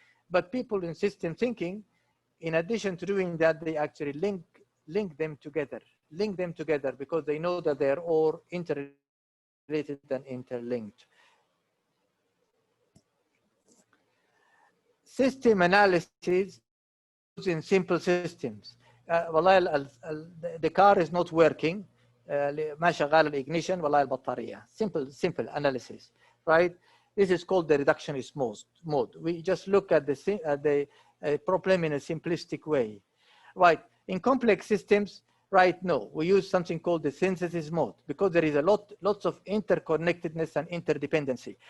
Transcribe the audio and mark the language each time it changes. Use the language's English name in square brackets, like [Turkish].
[English] But people in system thinking, in addition to doing that, they actually link them together because they know that they're all interrelated and interlinked. System analysis in simple systems. The car is not working. [Arabic] ما شغال الإجنيشن والله البطارية. [English] Simple analysis, right? This is called the reductionist mode. We just look at the problem in a simplistic way, right? In complex systems, right? No, we use something called the synthesis mode because there is lots of interconnectedness and interdependency.